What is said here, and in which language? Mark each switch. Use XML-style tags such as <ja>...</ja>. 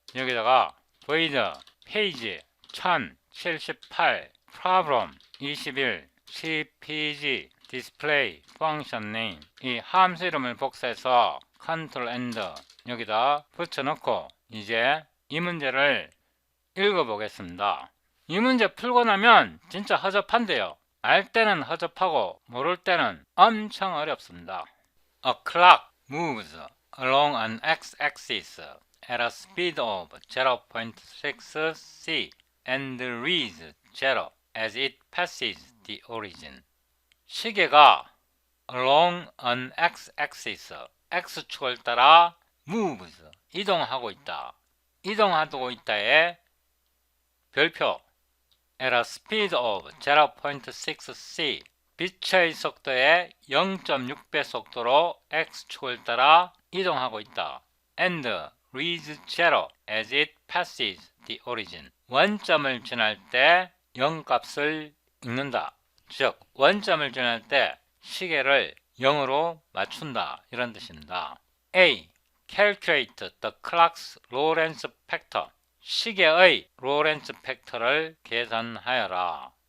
<ko>여기다가 void 페이지 1078 problem 21 cpg display function name 이 함수 이름을 복사해서 컨트롤 엔드 여기다 붙여놓고 이제 이 문제를 읽어보겠습니다. 이 문제 풀고 나면 진짜 허접한데요. 알 때는 허접하고 모를 때는 엄청 어렵습니다.</ko> <en>A clock moves along an x-axis at a speed of 0.6 c and reads 0 as it passes the origin.</en> <ko>시계가</ko> <en>along an x-axis</en> <ko>x축을 따라</ko> <en>moves</en> <ko>이동하고 있다. 이동하고 있다의 별표</ko> <en>at a speed of 0.6 c</en> <ko>빛의 속도의 0.6배 속도로 x축을 따라 이동하고 있다.</ko> <en>and reads 0 as it passes the origin.</en> <ko>원점을 지날 때 0값을 읽는다. 즉 원점을 지날 때 시계를 0으로 맞춘다. 이런 뜻입니다.</ko> <en>A. Calculate the clock's Lorentz factor.</en> <ko>시계의 로렌츠 팩터를 계산하여라.</ko>